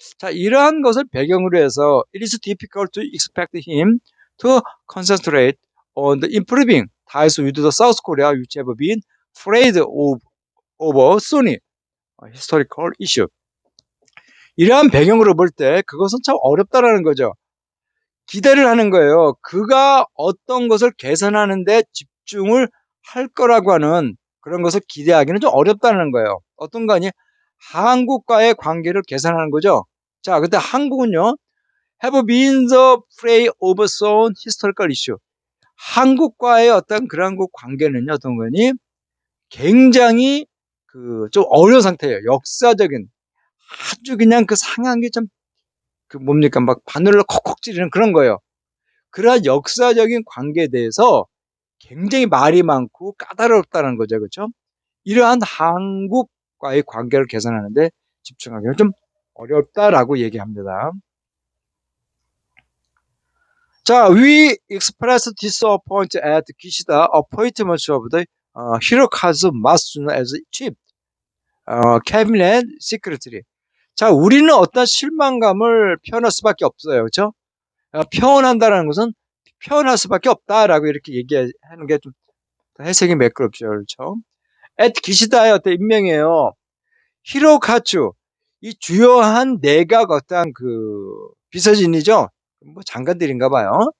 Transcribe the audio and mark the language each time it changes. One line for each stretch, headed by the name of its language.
English: 자,
Korean: 이러한 것을 배경으로 해서
English: it is difficult to expect him to concentrate on the improving ties with the South Korea which have been frayed over Sunni historical issue.
Korean: 이러한 배경으로 볼 때 그것은 참 어렵다라는 거죠. 기대를 하는 거예요. 그가 어떤 것을 개선하는 데 집중을 할 거라고 하는 그런 것을 기대하기는 좀 어렵다는 거예요. 어떤 거 아니? 한국과의 관계를 개선하는 거죠.
English: 자,
Korean: 근데 한국은요,
English: have been the prey of some historical issue.
Korean: 한국과의 어떤 그런 그 관계는요, 어떤 거니? 굉장히 그 좀 어려운 상태예요. 역사적인 아주 그냥 그 상황이 좀 그 뭡니까 막 바늘로 콕콕 찌르는 그런 거예요. 그러한 역사적인 관계에 대해서 굉장히 말이 많고 까다롭다는 거죠. 그렇죠? 이러한 한국과의 관계를 개선하는데 집중하기는 좀 어렵다라고 얘기합니다.
English: 자, we expressed disappointment at Kishida appointment of the Hirokazu Matsuno as chief cabinet secretary.
Korean: 자, 우리는 어떤 실망감을 표현할 수밖에 없어요. 그렇죠? 표현한다는 것은 표현할 수밖에 없다라고 이렇게 얘기하는 게 좀 해석이 매끄럽죠. 그렇죠? 기시다의 어떤 임명이에요. 히로카츠, 이 주요한 내각 어떤 그 비서진이죠. 뭐 장관들인가 봐요.